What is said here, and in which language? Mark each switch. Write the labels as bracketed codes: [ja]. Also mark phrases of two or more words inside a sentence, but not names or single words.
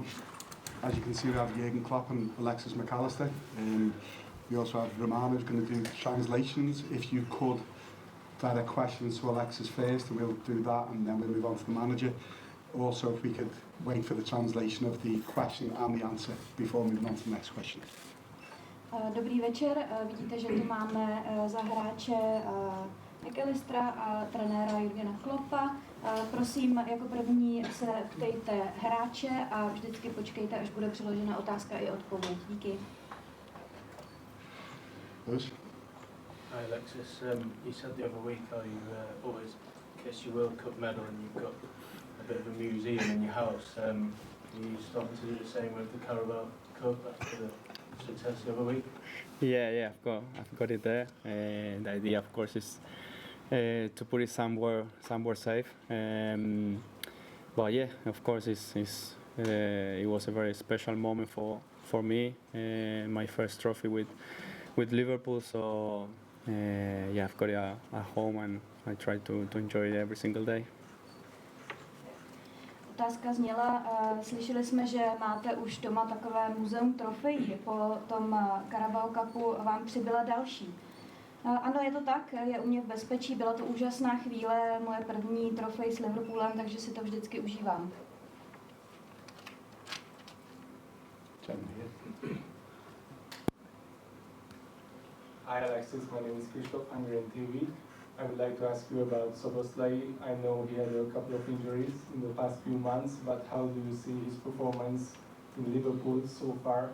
[en] As you can see, we have Jurgen, Klopp and Alexis, Allister. We also have Rumours who's going to do translations. If you could direct questions to Alexis first, and we'll do that, and then we'll move on to the manager. Also, if we could wait for the translation of the question and the answer before moving on to the next question. [cs] Dobrý večer, vidíte, že tu máme za hráče Allistera a trenéra Jurgena Kloppa. Prosím, jako první se ptejte hráče a vždycky počkejte, až bude přiložena otázka i odpověď. Díky. [en] Hi Alexis, you said the other week how you always kiss your World Cup medal and you've got a bit of a museum in your house. Are you starting to do the same with the Carabao Cup after the success the other week? Yeah, I've got it there. The idea, of course, is to put it somewhere safe. But yeah, of course, it was a very special moment for me. My first trophy with Liverpool. So yeah, I've got it at home and I try to enjoy it every single day. [cs] Otázka zněla, slyšeli jsme, že máte už doma takové muzeum trofejí. Po tom Carabao Cupu vám přibyla další. Ano, je to tak, je u mě v bezpečí, byla to úžasná chvíle, moje první trofej s Liverpoolem, takže si to vždycky užívám. [en] Hi Alexis, my name is Christoph, I'm here in TV. I would like to ask you about Soboslai. I know he had a couple of injuries in the past few months, but how do you see his performance in Liverpool so far?